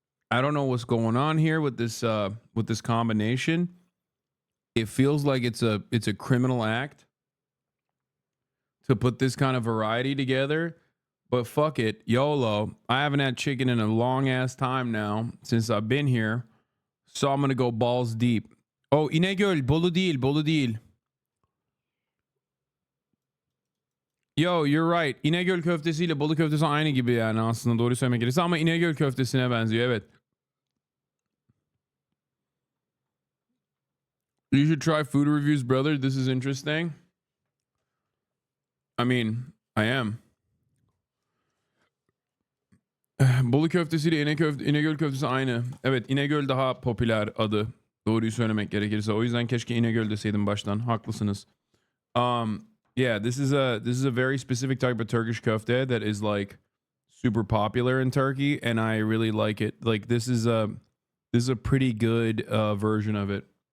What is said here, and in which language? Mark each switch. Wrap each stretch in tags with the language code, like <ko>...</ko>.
<en>I don't know what's going on here with this combination. It feels like it's a criminal act to put this kind of variety together, but fuck it, YOLO. I haven't had chicken in a long ass time now since I've been here, so I'm gonna go balls deep.</en> <tr>Oh, İnegöl, Bolu değil, Bolu değil.</tr> <en>Yo, you're right.</en> <tr>İnegöl köftesiyle Bolu köftesi aynı gibi yani aslında doğru söylemek gerekirse ama İnegöl köftesine benziyor, evet.</tr> <en>You should try food reviews, brother. This is interesting. I mean, I am.</en> <tr>Bolu köftesiyle İnegöl köftesi aynı. Evet, İnegöl daha popüler adı. Doğruyu söylemek gerekirse. O yüzden keşke İnegöl deseydim baştan. Haklısınız.</tr> <en>Yeah, this is a very specific type of Turkish köfte that is like super popular in Turkey, and I really like it. Like this is a pretty good version of it.</en>